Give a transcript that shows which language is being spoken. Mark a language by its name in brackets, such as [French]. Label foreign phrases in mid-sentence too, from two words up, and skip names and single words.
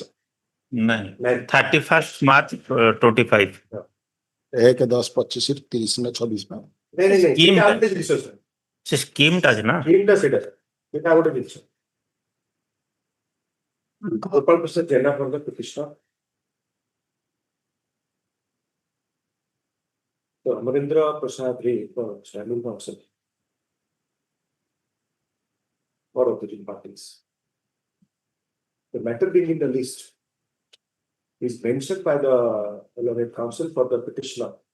[Odia] ନାଇଁ 31st March 25 1/10/25 30 ନା 26 ନାଇଁ Scheme ସେଇଟା ଟା। ଆଉ ଗୋଟେ ଜିନିଷ ସାର୍ ସେ ସ୍କିମ୍ ଟା ଅଛି ନା ସ୍କିମ୍ ଟା ସେଇଟା ସେଇଟା ଆଉ ଗୋଟେ ଜିନିଷ [English] ଗୋପାଳ ପ୍ରସାଦ ଜେନା for the petitioner So, Amarendra Prasad Ray for standing counsel for opposing parties. The matter being in the list is mentioned by the relevant counsel for the petitioner,